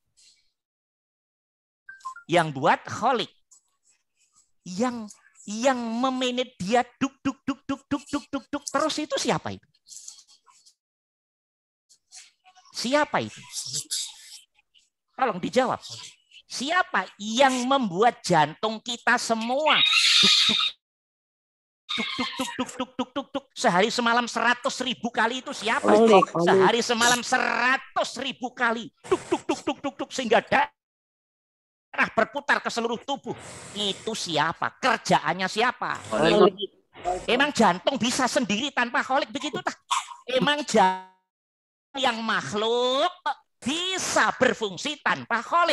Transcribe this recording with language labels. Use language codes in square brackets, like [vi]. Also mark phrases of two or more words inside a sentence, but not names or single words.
[id] Yang buat Khalik. Yang memanage dia duk duk duk duk duk duk duk duk terus itu siapa itu? Siapa itu? Tolong dijawab. Siapa yang membuat jantung kita semua duk duk tuk tuk tuk tuk tuk tuk tuk tuk sehari semalam 100.000 kali itu siapa? Sehari semalam 100.000 kali tuk tuk tuk tuk tuk tuk sehingga darah berputar ke seluruh tubuh. Itu siapa? Kerjaannya siapa? Khalik. Emang jantung bisa sendiri tanpa Khalik begitu tak? Emang jantung yang makhluk bisa berfungsi tanpa Khalik?